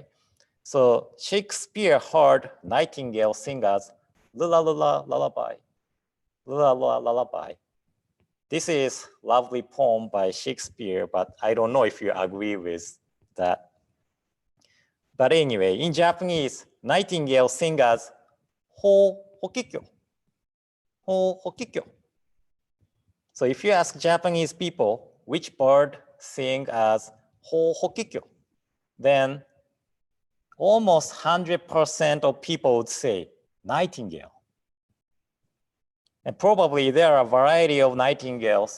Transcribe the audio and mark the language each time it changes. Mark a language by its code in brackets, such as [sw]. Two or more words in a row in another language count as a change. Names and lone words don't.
[en] So Shakespeare heard nightingale singers, lula lula lullaby, lula lula lullaby. This is lovely poem by Shakespeare, but I don't know if you agree with that. But anyway, in Japanese, nightingale singers, [ja] ho hokikyo, ho hokikyo. [en] So if you ask Japanese people which bird sing as [ja] ho hokikyo, [en] then almost 100% of people would say nightingale. And probably there are a variety of nightingales.